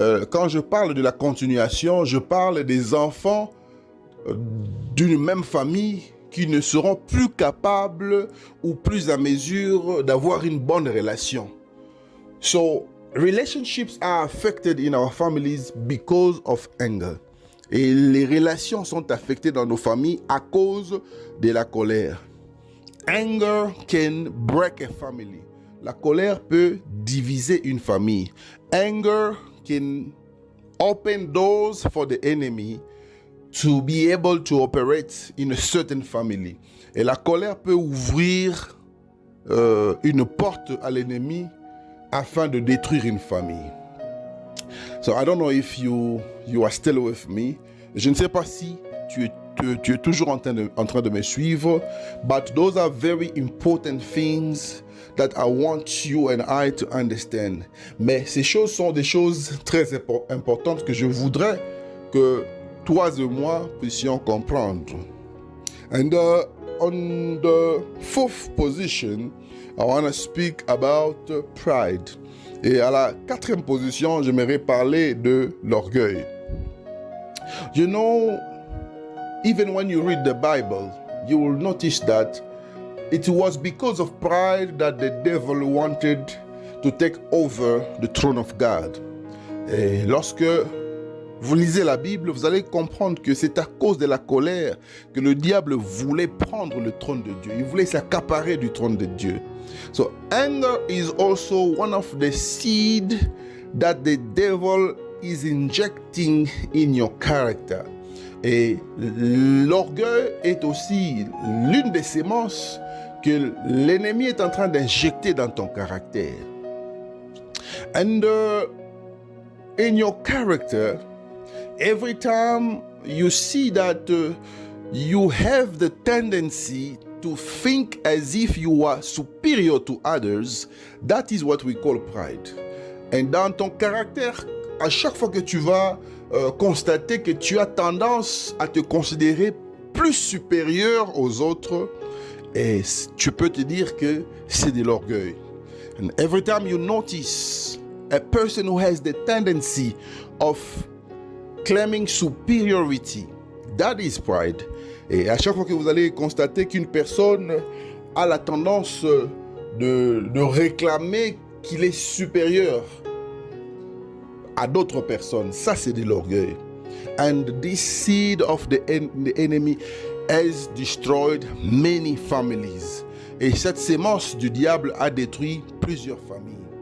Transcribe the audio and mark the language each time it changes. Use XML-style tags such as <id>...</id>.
<fr>Quand je parle de la continuation, je parle des enfants d'une même famille qui ne seront plus capables ou plus à mesure d'avoir une bonne relation.</fr> <en>So, relationships are affected in our families because of anger.</en> <fr>Et les relations sont affectées dans nos familles à cause de la colère.</fr> <en>Anger can break a family.</en> <fr>La colère peut diviser une famille.</fr> <en>Anger can open doors for the enemy to be able to operate in a certain family.</en> <fr>Et la colère peut ouvrir une porte à l'ennemi afin de détruire une famille.</fr> <en>So I don't know if you are still with me.</en> <fr>Je ne sais pas si tu es toujours en train de me suivre.</fr> <en>But those are very important things that I want you and I to understand.</en> <fr>Mais ces choses sont des choses très importantes que je voudrais que toi et moi puissions comprendre. And</fr> <en>on the fourth position, I want to speak about pride.</en> <fr>Et à la quatrième position, j'aimerais parler de l'orgueil.</fr> <en>You know, even when you read the Bible, you will notice that it was because of pride that the devil wanted to take over the throne of God.</en> <fr>Et lorsque vous lisez la Bible, vous allez comprendre que c'est à cause de la colère que le diable voulait prendre le trône de Dieu. Il voulait s'accaparer du trône de Dieu.</fr> <en>So anger is also one of the seed that the devil is injecting in your character.</en> <fr>Et l'orgueil est aussi l'une des sémences que l'ennemi est en train d'injecter dans ton caractère.</fr> <en>And in your character, every time you see that you have the tendency to think as if you are superior to others, that is what we call pride.</en> <fr>Et dans ton caractère, à chaque fois que tu vas constater que tu as tendance à te considérer plus supérieur aux autres, et tu peux te dire que c'est de l'orgueil.</fr> <en>And every time you notice a person who has the tendency of claiming superiority, that is pride.</en> <fr>Et à chaque fois que vous allez constater qu'une personne a la tendance de réclamer qu'il est supérieur à d'autres personnes, ça c'est de l'orgueil.</fr> <en>And this seed of the enemy has destroyed many families.</en> <fr>Et cette sémence du diable a détruit plusieurs familles.</fr>